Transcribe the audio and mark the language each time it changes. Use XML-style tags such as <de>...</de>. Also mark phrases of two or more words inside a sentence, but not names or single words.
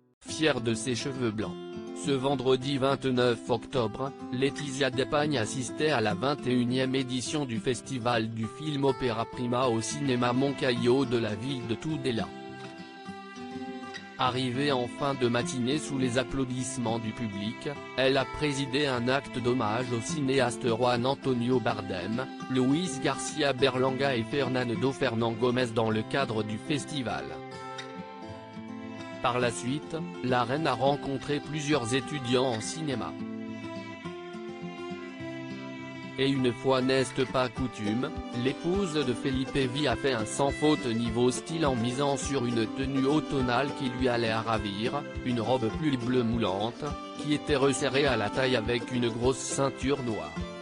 <fr>fière de ses cheveux blancs. Ce vendredi 29 octobre, Laetitia Depagne assistait à la 21e édition du Festival du film Opéra Prima au cinéma Moncayo de la ville de Tudela. Arrivée en fin de matinée sous les applaudissements du public, elle a présidé un acte d'hommage aux cinéastes Juan Antonio Bardem, Luis García Berlanga et Fernando Fernán Gómez dans le cadre du festival. Par la suite, la reine a rencontré plusieurs étudiants en cinéma. Et une fois n'est pas coutume, l'épouse de Felipe V a fait un sans faute niveau style en misant sur une tenue automnale qui lui allait à ravir, une robe plus bleu moulante, qui était resserrée à la taille avec une grosse ceinture noire.</fr>